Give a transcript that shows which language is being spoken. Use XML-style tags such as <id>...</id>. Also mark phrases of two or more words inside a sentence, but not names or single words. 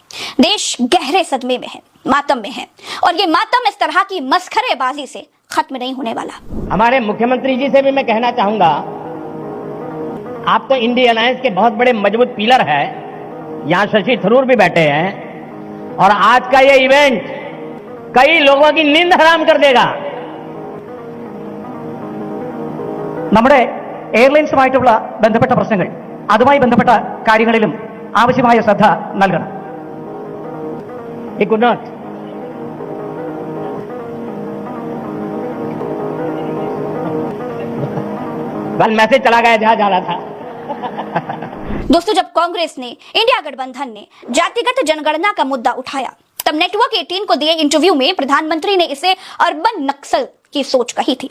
<hi>देश गहरे सदमे में है, मातम में है, और ये मातम इस तरह की मस्खरेबाजी से खत्म नहीं होने वाला। हमारे मुख्यमंत्री जी से भी मैं कहना चाहूंगा, आप तो इंडिया अलायंस के बहुत बड़े मजबूत पिलर है। यहाँ शशि थरूर भी बैठे हैं और आज का ये इवेंट कई लोगों की नींद हराम कर देगा।</hi> <ml>നമ്മുടെ എയർലൈൻസുമായിട്ടുള്ള ബന്ധപ്പെട്ട പ്രശ്നങ്ങൾ, അതുമായി ബന്ധപ്പെട്ട കാര്യങ്ങളിലും ആവശ്യമായ ശ്രദ്ധ നൽകണം.</ml> <en>He could not.</en> <hi>कल मैसेज चला गया जहां जा रहा था। दोस्तों, जब कांग्रेस ने, इंडिया गठबंधन ने जातिगत जनगणना का मुद्दा उठाया, तब नेटवर्क 18 को दिए इंटरव्यू में प्रधानमंत्री ने इसे</hi> <en>अर्बन नक्सल</en> <hi>की सोच कही थी।</hi>